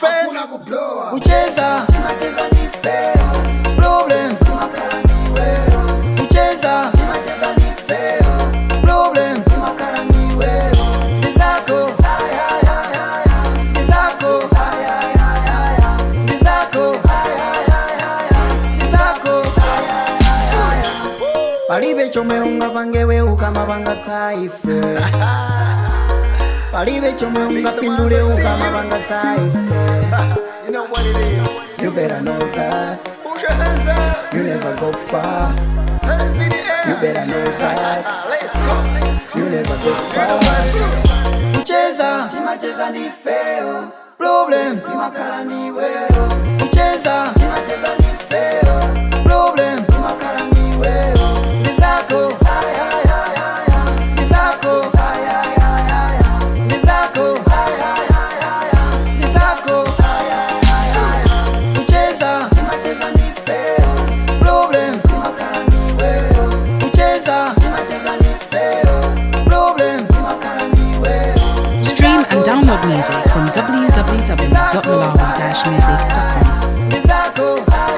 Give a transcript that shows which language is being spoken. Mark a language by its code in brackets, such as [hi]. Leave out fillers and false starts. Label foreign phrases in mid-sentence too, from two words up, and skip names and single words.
[ny] ucheza ndifeo problem imakhala niweyo ucheza ndifeo problem imakhala niweyo nizako nizako nizako nizako palibe chomwe ungapangewe ukamapanga saife palibe chomwe ungapindule ukamapanga saife [en] You know what it is. You better know that Push your hands up. you never go far. Hands in the air. You better know that Let's go. you never go far. [ny] Ucheza ndifeo problem imakhala niweyo ucheza ndifeo problem imakhala niweyo nizako nizako nizako nizako ucheza ndifeo problem imakhala niweyo ucheza ndifeo problem imakhala niweyo [en] Stream and download music from www.malawi-music.com. [ny] nizako